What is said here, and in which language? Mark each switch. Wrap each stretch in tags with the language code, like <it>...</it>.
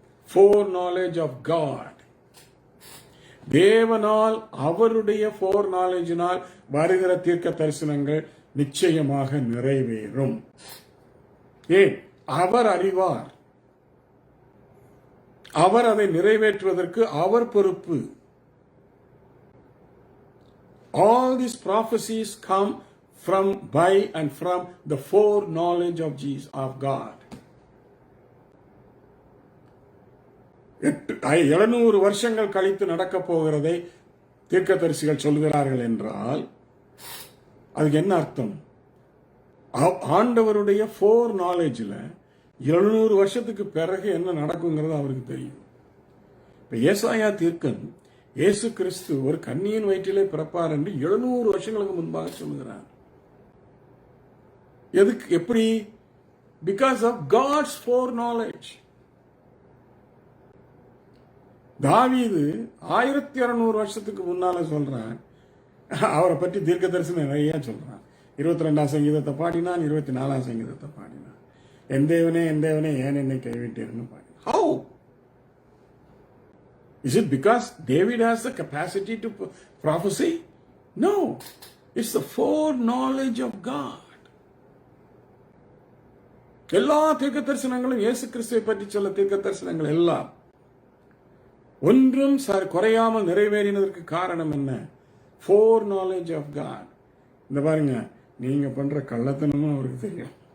<en>foreknowledge of God.</en> <ta>தேவனால் அவருடைய foreknowledgeனால் வருகிற தீர்க்க தரிசனங்கள் நிச்சயமாக நிறைவேறும். ஏன்? அவர் அறிவார். அவர் அதை நிறைவேற்றுவதற்கு அவர் பொறுப்பு.</ta> <en>All these prophecies come by and from the foreknowledge of Jesus, of God.</en> <ta>700 வருஷங்கள் கழித்து நடக்க போகிறதை தீர்க்கதரிசிகள் சொல்கிறார்கள் என்றால் அதுக்கு என்ன அர்த்தம்? ஆண்டவருடைய foreknowledgeல 700 வருஷத்துக்கு பிறகு என்ன நடக்குங்கிறது அவருக்கு தெரியும். இப்ப ஏசாயா தீர்க்கன் இயேசு கிறிஸ்து ஒரு கன்னியின் வயிற்றிலே பிறப்பார் என்று 700 வருஷங்களுக்கு முன்பாக சொல்லுகிறார். எதுக்கு? எப்படி?</ta> <en>because of God's foreknowledge.</en> <ta>தாவீது 1600 வருஷத்துக்கு முன்னால சொல்றான், அவரை பற்றி தீர்க்க தரிசனம் நிறைய சொல்றான். 22ஆம் சங்கீதத்தை பாடினான், 24ஆம் சங்கீதத்தை பாடினான். என் தேவனே ஏன் என்னை கைவிட்டீர்னு பாடினான்.</ta> <en>How? Is it because David has the capacity to prophesy? No. It's the foreknowledge of God.</en> <ta>எல்லா தீர்க்க தரிசனங்களும் இயேசு கிறிஸ்துவை பற்றி சொல்ல தீர்க்க தரிசனங்கள் எல்லாம் ஒன்றும் குறையாமல் நிறைவேறினதற்கு காரணம் என்ன?</ta> <en>foreknowledge of God.</en> <ta>இந்த பாருங்க, நீங்க பண்ற கள்ளத்தனமும் அவருக்கு தெரியும்.</ta>